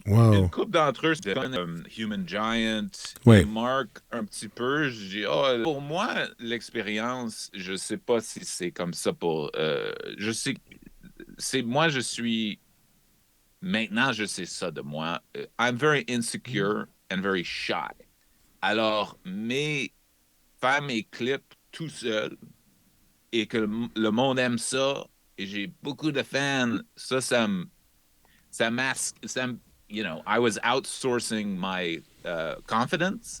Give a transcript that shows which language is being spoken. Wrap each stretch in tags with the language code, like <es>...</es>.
<fr>Une Wow. couple d'entre eux, c'était Human Giant et Ouais. Mark un petit peu. Je dis, oh, pour moi, l'expérience, je sais pas si c'est comme ça pour. Je sais, c'est moi, je suis. Maintenant, je sais ça de moi.</fr> <en>I'm very insecure and very shy.</en> <fr>Alors, faire mes clips tout seul et que le monde aime ça et j'ai beaucoup de fans, ça masque,</fr> <en>I was outsourcing my confidence.</en>